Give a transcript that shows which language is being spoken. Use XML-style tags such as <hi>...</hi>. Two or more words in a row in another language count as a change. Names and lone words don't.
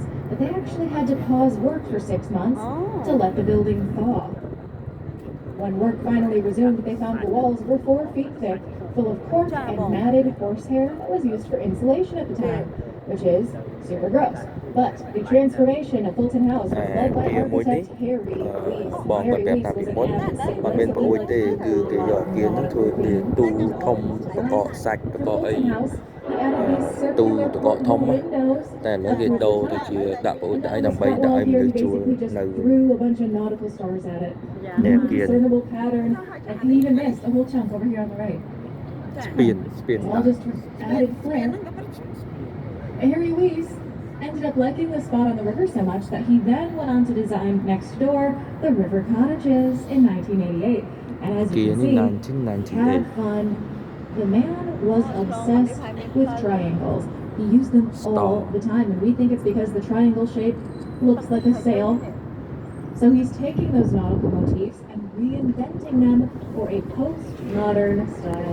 <en>But they actually had to pause work for 6 months to let the building thaw. When work finally resumed, they found the walls were 4 feet thick, full of cork and matted horsehair that was used for insulation at the time, which is super gross. But the transformation of Fulton House was led by architect Harry Weese.</en> <km>បង</km> <en>Harry</en> <km>គាត់</km> <en>Weese</en> <km>ប្រាប់</km> <en>was</en> <km>ថា</km> <en>an</en> <km>ពីមុន</km> <en>avid</en> <km>អត់មាន</km> <en>sailor,</en> <km>ប្រួយ</km> <en>so</en> <km>ទេ</km> <en>he</en> <km>គឺគេយកគៀនហ្នឹងធ្វើជាទូធំតកសាច់តកអី</km> <en>Fulton House, he added these</en> <km>ទូ</km> <en>circular</en> <km>តកធំ</km> <en>windows</en> <km>តែឥឡូវគេដូរទៅជាដាក់ប្រួយដាក់អីដើម្បីដាក់ឲ្យមនុស្សជួលនៅ</km> <en>threw a bunch of nautical stars at it. Yeah, No good. discernible pattern, and he even missed a whole chunk over here on the right.</en> <km>ស្ពាន</km> <en>It's all</en> <km>ដាក់</km> <en>just added flair. Harry Weese ended up liking the spot on the river so much that he then went on to design next door the River Cottages in 1988. And as</en> <km>គៀ</km> <en>you</en> <km>ន</km> <en>can</en> <km>នេះ</km> <en>see, 1998 had fun. The man was obsessed with triangles. He used them all the time, and we think it's because the triangle shape looks like a sail. So he's taking those nautical motifs and reinventing them for a postmodern style.</en>